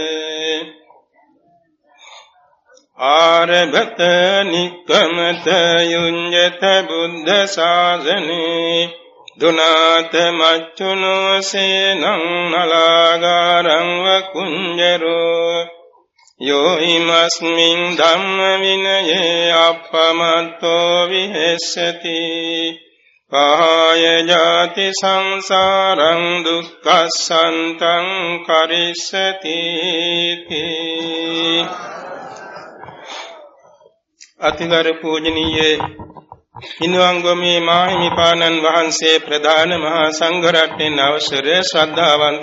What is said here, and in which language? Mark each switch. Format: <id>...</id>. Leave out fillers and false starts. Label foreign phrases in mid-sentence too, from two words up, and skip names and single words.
<pi>ආරභත නික්කමත යුඤ්ජත බුද්ධ ශාසනේ දුනාත මච්චුනෝ සේනං නලාගාරං වකුඤ්ජරෝ යෝ හිමස්මින් ධම්ම විනයේ අප්පමත්තෝ විහෙස්සති පහය ජාති සංසාරං දුක්ඛසන්තං කරිස්සති</pi> <si>අතිගරු පූජනීය හිඳුංගමේ මාහිමිපාණන් වහන්සේ ප්‍රධාන මහා සංඝ රත්නයන් අවසර ශ්‍රද්ධාවන්ත</si>